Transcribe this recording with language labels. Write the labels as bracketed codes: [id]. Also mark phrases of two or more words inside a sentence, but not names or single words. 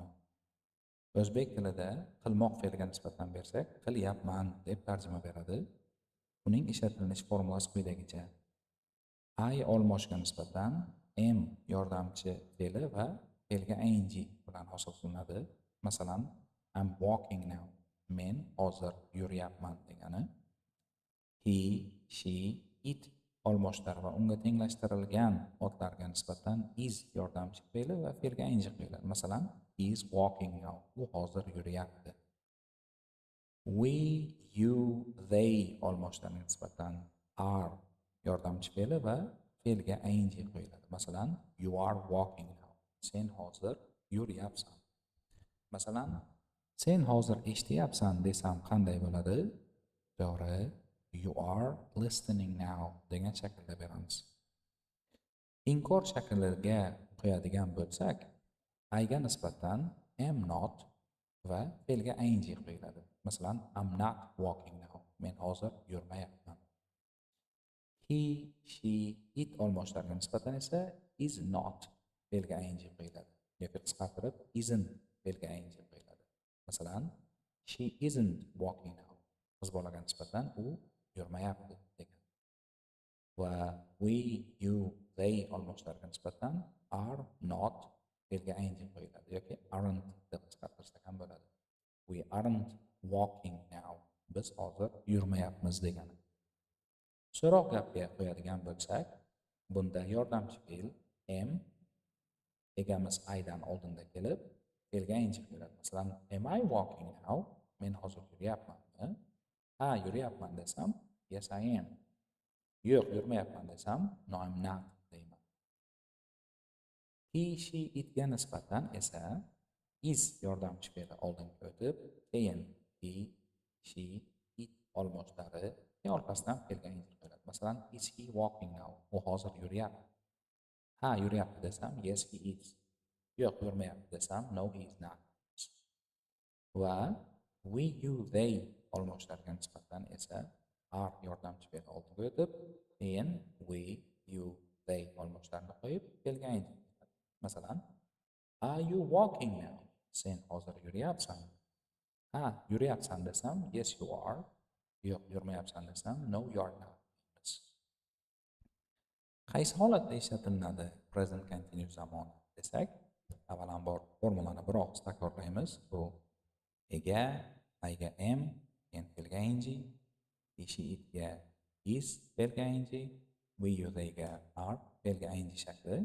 [uz] O'zbek tilida qilmoq fe'liga nisbatan bersak, qilyapman deb tarjima beradi. Uning ishlatilish formulasi quyidagicha: I olmoshga nisbatan am yordamchi fe'li va fe'lga ing bilan hosil qilinadi. Masalan, [en] I'm walking now. [uz] Men hozir yuryapman degani. [en] He, she, it [uz] olmoshlar va unga tenglashtirilgan otlarga nisbatan is yordamchi fe'li va fe'lga ing qo'yiladi. Masalan, [en] he is walking now. [uz] U hozir yuryapti. [en] We, you, they [uz] olmoshlarga nisbatan are yordamchi fe'li va fe'lga ing qo'yiladi. Masalan, [en] you are walking now. [uz] Sen hozir yuryapsan. Masalan, sen hozir eshityapsan desam qanday bo'ladi? To'g'ri, [en] you are listening now [uz] degan shaklda beramiz. Inkor shakliga qo'yadigan bo'lsak, I ga nisbatan [en] am not [uz] va fe'lga ing qo'yiladi. Masalan, [en] I'm not walking now. [uz] Men hozir yurmayapman. [en] He, she, it [uz] olmoshlarga nisbatan esa [en] is not [uz] fe'lga ing qo'yiladi. Yoki qisqartirib isn't fe'lga ing qo'yiladi. Masalan, [en] she isn't walking now. [uz] Qiz bolaga nisbatan u yurmayapti degan. Va [en] we, you, they [uz] olmoshlarga nisbatan [en] are not [uz] fe'lga ing qo'yiladi yoki aren't deb qisqartirsak ham bo'ladi. [en] We aren't walking now. [uz] Biz hozir yurmayapmiz degani. So'roq gapga qo'yadigan bo'lsak, bunda yordamchi fe'l am egamiz I dan oldinda kelib, fe'lga ing qo'yiladi. Masalan, [en] am I walking now? [uz] Men hozir yuryapmanmi? Ha, yuryapman desam, [en] yes I am. [uz] Yo'q, yurmayapman desam, [en] no I'm not deyman. He, she, [uz] itga nisbatan esa is yordamchi fe'li oldinga o'tib, keyin [en] he, she, it [uz] olmoshlari orqasidan fe'lga ing qo'yiladi. Masalan, [en] is he walking now? [uz] U hozir yuryapti. Ha, yuryapti desam, [en] yes he is. [uz] Yo'q, yurmayapti desam, [en] no he is not. [uz] Va [en] we, you, they [uz] olmoshlarga nisbatan esa are yordamchi fe'li oldiga o'tib, keyin [en] we, you, they [uz] olmoshlarini qo'yib fe'lga ing qo'yiladi. Masalan, [en] are you walking now? [uz] Sen hozir yuryapsan. Ha, yuryapsan desam, [en] yes you are. [uz] Yo'q, yurmayapsan desam, [en] no you are not. [uz] Qaysi holatda ishlatiladi [en] present continuous [uz] zamoni desak, avvalambor formulani bir og'iz takrorlaymiz. Bu ega, I ga am, keyin fe'lga ing, [en] he, she, it [uz] ga is fe'lga ing, [en] we, you, they [uz] ga are fe'lga ing shakli.